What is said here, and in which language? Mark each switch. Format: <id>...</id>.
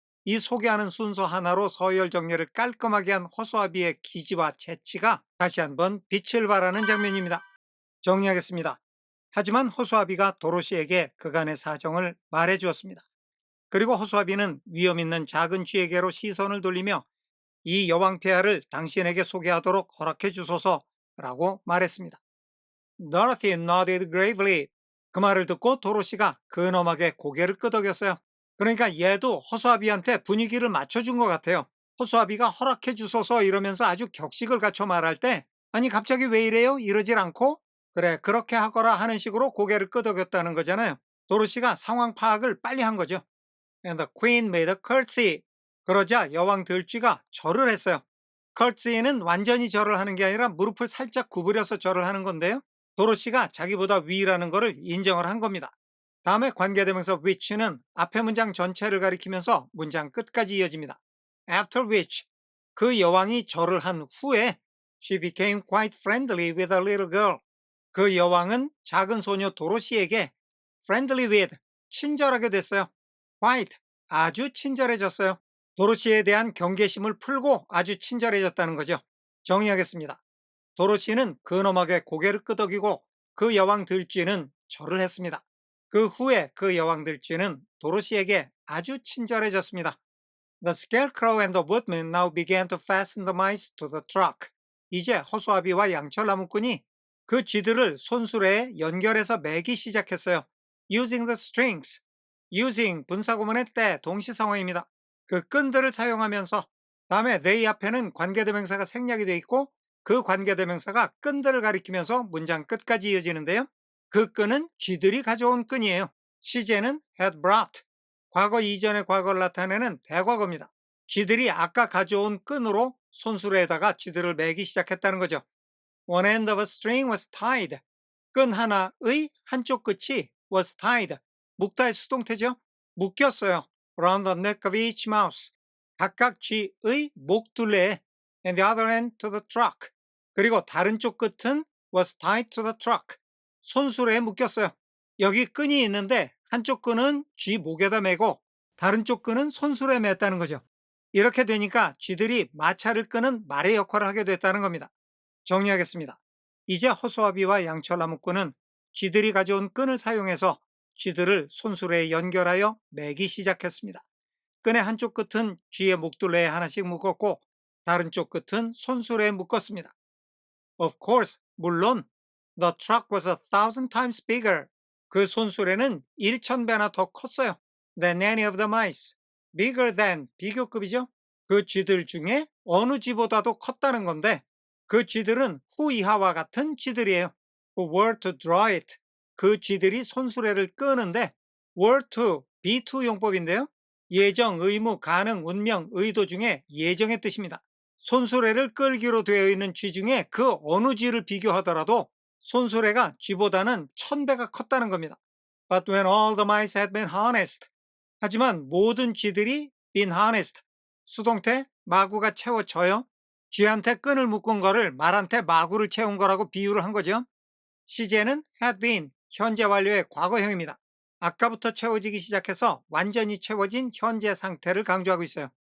<ko>이 소개하는 순서 하나로 서열 정리를 깔끔하게 한 허수아비의 기지와 재치가 다시 한번 빛을 발하는 장면입니다. 정리하겠습니다. 하지만 허수아비가 도로시에게 그간의 사정을 말해 주었습니다. 그리고 허수아비는 위험 있는 작은 쥐에게로 시선을 돌리며 이 여왕 폐하를 당신에게 소개하도록 허락해 주소서라고 말했습니다.</ko> <en>Dorothy nodded gravely.</en> <ko>그 말을 듣고 도로시가 근엄하게 고개를 끄덕였어요. 그러니까 얘도 허수아비한테 분위기를 맞춰준 것 같아요. 허수아비가 허락해 주소서 이러면서 아주 격식을 갖춰 말할 때 아니 갑자기 왜 이래요? 이러질 않고 그래 그렇게 하거라 하는 식으로 고개를 끄덕였다는 거잖아요. 도로시가 상황 파악을 빨리 한 거죠.</ko> <en>And the queen made a curtsy.</en> <ko>그러자 여왕 들쥐가 절을 했어요. curtsy는 완전히 절을 하는 게 아니라 무릎을 살짝 구부려서 절을 하는 건데요. 도로시가 자기보다 위라는 것을 인정을 한 겁니다. 다음에 관계대명사 which는 앞에 문장 전체를 가리키면서 문장 끝까지 이어집니다.</ko> <en>After which,</en> <ko>그 여왕이 절을 한 후에</ko> <en>she became quite friendly with a little girl.</en> <ko>그 여왕은 작은 소녀 도로시에게 friendly with, 친절하게 됐어요. quite, 아주 친절해졌어요. 도로시에 대한 경계심을 풀고 아주 친절해졌다는 거죠. 정의하겠습니다. 도로시는 근엄하게 고개를 끄덕이고 그 여왕 들쥐는 절을 했습니다. 그 후에 그 여왕 들쥐는 도로시에게 아주 친절해졌습니다.</ko> <en>The scarecrow and the woodman now began to fasten the mice to the truck.</en> <ko>이제 허수아비와 양철나무꾼이 그 쥐들을 손수레에 연결해서 매기 시작했어요.</ko> <en>Using the strings.</en> <ko>Using 분사구문의 때 동시상황입니다. 그 끈들을 사용하면서 다음에 they 앞에는 관계대명사가 생략이 되어 있고 그 관계대명사가 끈들을 가리키면서 문장 끝까지 이어지는데요. 그 끈은 쥐들이 가져온 끈이에요. 시제는 had brought. 과거 이전의 과거를 나타내는 대과거입니다. 쥐들이 아까 가져온 끈으로 손수레에다가 쥐들을 매기 시작했다는 거죠.</ko> <en>One end of a string was tied.</en> <ko>끈 하나의 한쪽 끝이 was tied. 묶다의 수동태죠. 묶였어요.</ko> <en>Around the neck of each mouse.</en> <ko>각각 쥐의 목둘레에</ko> <en>and the other end to the truck.</en> <ko>그리고 다른 쪽 끝은</ko> <en>was tied to the truck.</en> <ko>손수레에 묶였어요. 여기 끈이 있는데 한쪽 끈은 쥐 목에다 매고 다른 쪽 끈은 손수레에 맸다는 거죠. 이렇게 되니까 쥐들이 마차를 끄는 말의 역할을 하게 됐다는 겁니다. 정리하겠습니다. 이제 허수아비와 양철나무꾼은 쥐들이 가져온 끈을 사용해서 쥐들을 손수레에 연결하여 매기 시작했습니다. 끈의 한쪽 끝은 쥐의 목둘레에 하나씩 묶었고 다른 쪽 끝은 손수레에 묶었습니다.</ko> <en>Of course, 물론 the truck was 1,000 times bigger.</en> <ko>그 손수레는 1,000배나 더 컸어요.</ko> <en>Than any of the mice.</en> <ko>Bigger than, 비교급이죠. 그 쥐들 중에 어느 쥐보다도 컸다는 건데 그 쥐들은 후 이하와 같은 쥐들이에요.</ko> <en>Who were to draw it.</en> <ko>그 쥐들이 손수레를 끄는데 were to, be to 용법인데요. 예정, 의무, 가능, 운명, 의도 중에 예정의 뜻입니다. 손수레를 끌기로 되어 있는 쥐 중에 그 어느 쥐를 비교하더라도 손수레가 쥐보다는 1,000배가 컸다는 겁니다.</ko> <en>But when all the mice had been harnessed.</en> <ko>하지만 모든 쥐들이 been harnessed. 수동태 마구가 채워져요. 쥐한테 끈을 묶은 거를 말한테 마구를 채운 거라고 비유를 한 거죠. 시제는 had been, 현재 완료의 과거형입니다. 아까부터 채워지기 시작해서 완전히 채워진 현재 상태를 강조하고 있어요.</ko>